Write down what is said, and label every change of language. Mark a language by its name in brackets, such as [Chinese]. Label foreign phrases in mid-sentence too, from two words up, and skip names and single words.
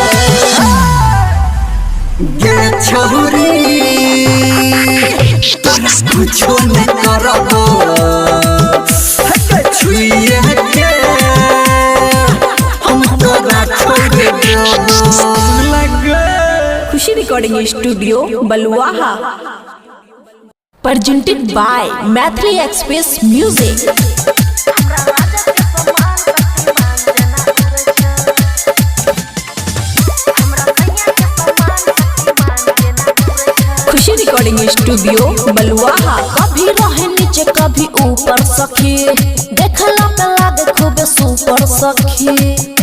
[Maithili] गे छोरी तोरा कुछो न करबो छुइए के हम तोरा छोड़ देबो खुशी रिकॉर्डिंग स्टूडियो बलुआहा [English] presented by [Maithili] मैथिली एक्सप्रेस म्यूजिक खुशी रिकॉर्डिंग स्टूडियो बलुआहा कभी रहे नीचे कभी ऊपर सखी देखला पे लागे खूब सुपर सखी